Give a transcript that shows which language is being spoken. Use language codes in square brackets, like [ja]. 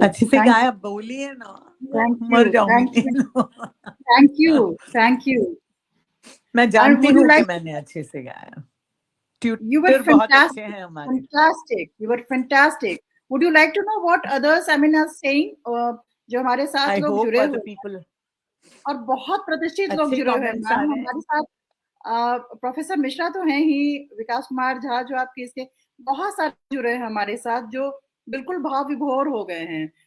[hi] अच्छे से गाया बोलिए ना मर जाऊंगी [en] Thank you. मैं [hi] जानती हूँ कि मैंने अच्छे से गाया [en] You were fantastic. You were fantastic. Would you like to know what others are saying? [hi] जो हमारे साथ लोग जुड़े हुए और बहुत प्रतिष्ठित लोग जुड़े हुए हैं हमारे साथ प्रोफेसर मिश्रा तो हैं ही, विकास कुमार झा जो आपके इसके बहुत सारे जुड़े हैं हमारे साथ जो बिल्कुल भाव विभोर हो गए हैं।